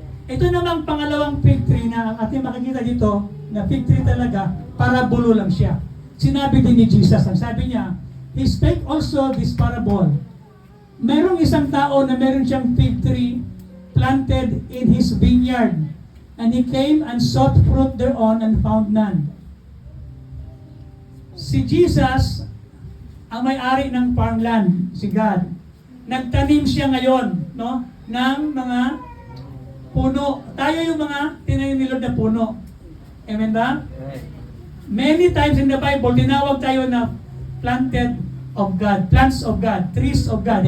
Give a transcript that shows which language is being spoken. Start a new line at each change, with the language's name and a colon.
Filipino: Ito namang pangalawang fig tree na ating makikita dito, na fig tree talaga, parabulo lang siya. Sinabi din ni Jesus, ang sabi niya,
English: He spake also this parable.
Filipino: Merong isang tao na meron siyang fig tree
English: planted in his vineyard. And he came and sought fruit thereon and found none.
Filipino: Si Jesus, ang may-ari ng farmland, si God. Nagtanim siya ngayon, no, ng mga puno. Tayo yung mga tinanim ni Lord na puno. Amen ba? Amen.
English: Many times in the Bible,
Filipino: tinawag tayo na
English: planted of God, plants of God, trees of God.